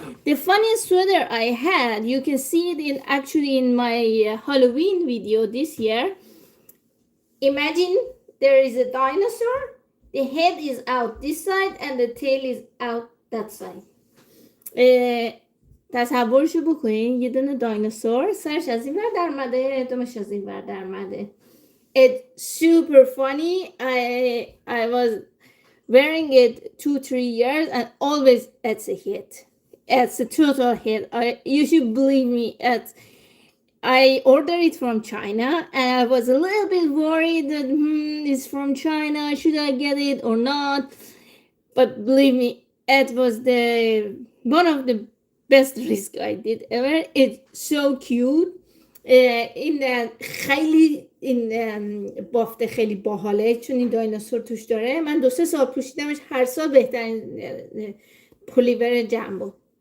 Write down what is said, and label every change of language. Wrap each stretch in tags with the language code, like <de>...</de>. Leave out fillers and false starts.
<en>The funniest sweater I had, you can see it in my Halloween video this year. Imagine there is a dinosaur. The head is out this side and the tail is out that side.</en> <fa>تصورشو بکنین یه دونه دایناسور سرش از این ور در اومده، دمش از این ور در اومده.</fa> <en>It's super funny. I was wearing it 2-3 years and always it's a hit. It's a total hit. You should believe me. I ordered it from China and I was a little bit worried that it's from China. Should I get it or not? But believe me, it was one of the best risk I did ever. It's so cute.</en> <fa>این خیلی این بافته خیلی باحاله چون این دایناسور توش داره. من 2-3 سال پوشیدمش، هر سال بهترین پلیور جمبو.</fa>